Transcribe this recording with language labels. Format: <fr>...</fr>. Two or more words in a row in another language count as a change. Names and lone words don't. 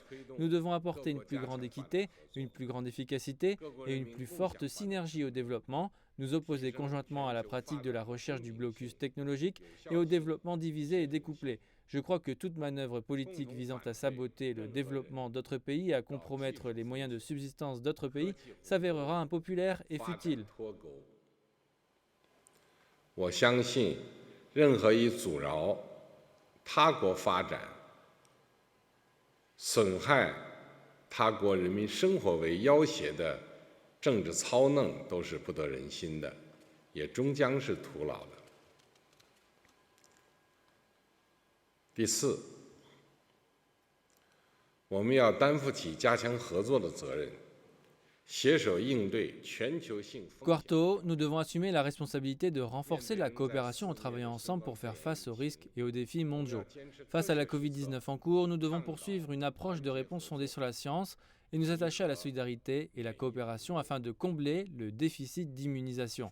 <fr>Nous devons apporter une plus grande équité, une plus grande efficacité et une plus forte synergie au développement, nous opposer conjointement à la pratique de la recherche du blocus technologique et au développement divisé et découplé. Je crois que toute manœuvre politique visant à saboter le développement d'autres pays et à compromettre les moyens de subsistance d'autres pays s'avérera impopulaire et futile.</fr> <zh>我相信，任何以阻挠他国发展、损害他国人民生活为要挟的政治操弄都是不得人心的，也终将是徒劳的。第四，我们要担负起加强合作的责任，携手应对全球性风险。</zh> <fr>Quarto, nous devons assumer la responsabilité de renforcer la coopération en travaillant ensemble pour faire face aux risques et aux défis mondiaux. Face à la Covid-19 en cours, nous devons poursuivre une approche de réponse fondée sur la science et nous attacher à la solidarité et la coopération afin de combler le déficit d'immunisation.</fr>